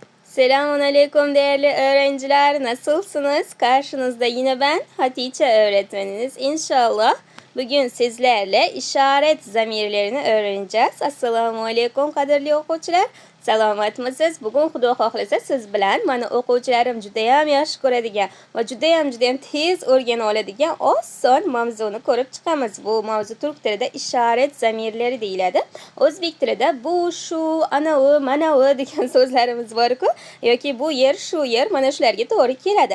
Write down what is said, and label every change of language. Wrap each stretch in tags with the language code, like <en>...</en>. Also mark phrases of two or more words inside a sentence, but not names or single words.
<tr>Selamun Aleyküm değerli öğrenciler. Nasılsınız? Karşınızda yine ben Hatice öğretmeniniz. İnşallah bugün sizlerle işaret zamirlerini öğreneceğiz.</tr> <uz>Assalomu alaykum qadrli o'quvchilar. Salomatmisiz? Bugun Xudo xohlasa siz bilan mana o'quvchilarim judayam yaxshi ko'radigan va judayam tez o'rgana oladigan oson mavzuni ko'rib chiqamiz. Bu mavzu turk tilida ishorat zamirlari deyiladi. O'zbek tilida bu, shu, anavi, manavi degan so'zlarimiz bor-ku, yoki bu yer, shu yer, mana shularga to'g'ri keladi.</uz>